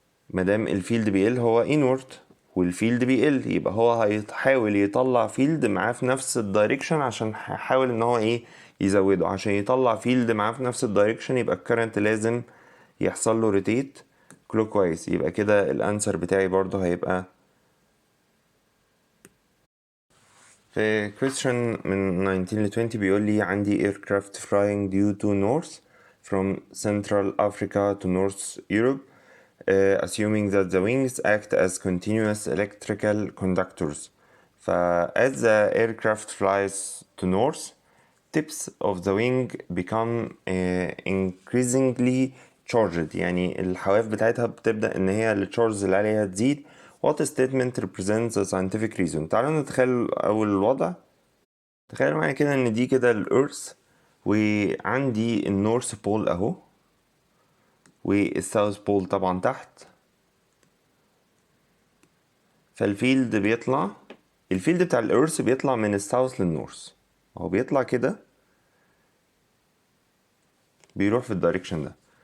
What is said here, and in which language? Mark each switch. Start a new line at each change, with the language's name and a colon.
Arabic: مادام الفيلد بيقل هو inward والفيلد بيقل يبقى هو هيحاول يطلع فيلد معاه في نفس الدايركشن عشان هيحاول ان هو ايه؟ يزوده. عشان يطلع فيلد معاه في نفس الدايركشن يبقى الكرنت لازم يحصل له روتيت كلوكوايز. يبقى كده الانسر بتاعي برضه هيبقى في question من 19 ل 20 بيقول لي عندي
English: aircraft flying due to north from Central Africa to North Europe, assuming that the wings act as continuous electrical conductors. As the aircraft flies to north, tips of the wing become increasingly charged.
Arabic: يعني الحواف بتاعتها بتبدأ إن هي التشارجز اللي عليها تزيد.
English: What statement represents the scientific reason؟
Arabic: تعالوا نتخيل أول الوضع. تخيلوا معايا كده ان دي كده الارث، وعندي النورث بول اهو، والساوث بول طبعا تحت. فالفيلد بيطلع، الفيلد بتاع الارث بيطلع من الساوث للنورث، اهو بيطلع كده، بيروح في الدايركشن ده.